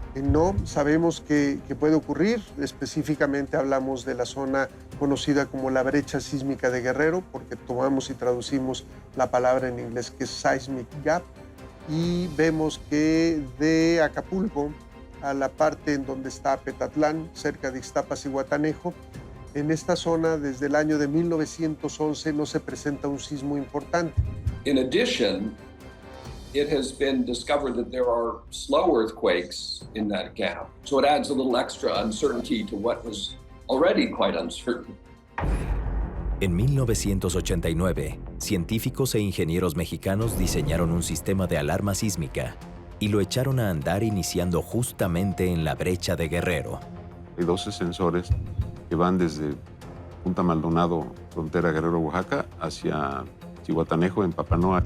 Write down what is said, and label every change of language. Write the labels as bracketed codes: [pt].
[es] No sabemos qué puede ocurrir. Específicamente hablamos de la zona conocida como la brecha sísmica de Guerrero, porque tomamos y traducimos la palabra en inglés que es [en] seismic gap, [es] y vemos que de Acapulco a la parte en donde está Petatlán, cerca de Ixtapas y Guatanejo, en esta zona desde el año de 1911 no se presenta un sismo importante. [en] In addition, it has been discovered that there are slow earthquakes in that gap. So it adds a little extra uncertainty to what was already quite uncertain. [es] En 1989, científicos e ingenieros mexicanos diseñaron un sistema de alarma sísmica y lo echaron a andar iniciando justamente en la brecha de Guerrero. Hay 12 sensores que van desde Punta Maldonado, frontera Guerrero-Oaxaca, hacia Zihuatanejo, en Papanoa.